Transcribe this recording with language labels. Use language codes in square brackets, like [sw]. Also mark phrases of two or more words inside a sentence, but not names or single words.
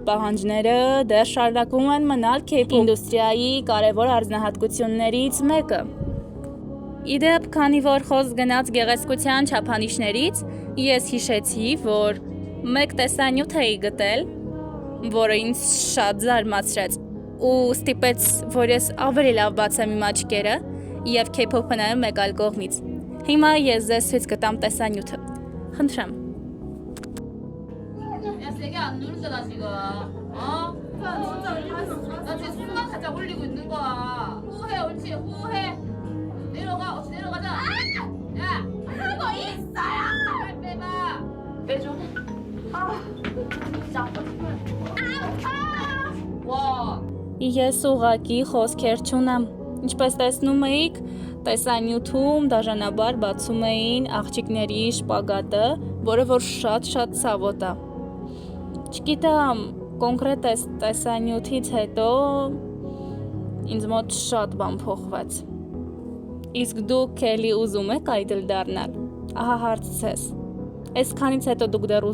[hy] պահանջները դեռ շարունակում են մնալ K-pop ինդուստրիայի կարևոր առանձնահատկություններից մեկը։ Իդեպ, քանի որ խոսք գնաց գեղեցկության չափանիշներից, ես հիշեցի, որ մեկ տեսանյութ էի գտել, որը ինձ շատ զարմացրեց ու ստիպեց, որ ես ավելի լավ բացեմ իմ աչքերը և K-pop-ը նայեմ մեկ այլ կողմից։ Հիմա ես ձեզ ցույց կտամ տեսանյութը։ Խնդրեմ։ [ko] 야, 세게 안 누르잖아, 지금. 어? 나 지금 손만 살짝 올리고 있는 거야. 후해, 옳지, 후해. 내려가, 없이 내려가자. 야! 하고 있어요! 빨리 빼봐. 빼줘. 진짜 아파 죽어요. 와. [hy] Ես ուղղակի խոսքեր չունեմ։ Ինչպես տեսնում էիք, տեսանյութում դաժանաբար բացում էին աղջիկների շպագատը, որը որ շատ ցավոտ է։ Չգիտեմ, կոնկրետ տեսանյութից հետո ինձ մոտ շատ բան փոխվեց։ Իսկ դուք էլի ուզում եք այդլ դառնալ։ Ահա հարցս։ Այսքանից հետո դուք դեռ